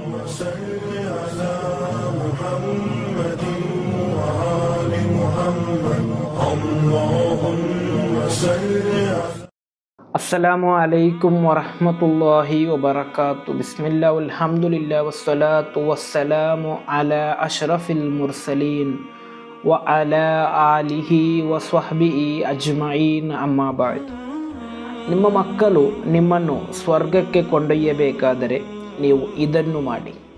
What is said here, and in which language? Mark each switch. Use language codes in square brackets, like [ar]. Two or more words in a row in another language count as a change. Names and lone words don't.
[ar] صل على محمد وآل محمد اللهم صل على السلام عليكم ورحمة الله وبركاته. بسم الله الحمد لله والصلاة والسلام على أشرف المرسلين وعلى آله وصحبه أجمعين. أما بعد. [kn] ನಿಮ್ಮ ಮಕ್ಕಳು ನಿಮ್ಮನ್ನು ಸ್ವರ್ಗಕ್ಕೆ ಕೊಂಡೊಯ್ಯಬೇಕಾದರೆ ನೀವು ಇದನ್ನು ಮಾಡಿ.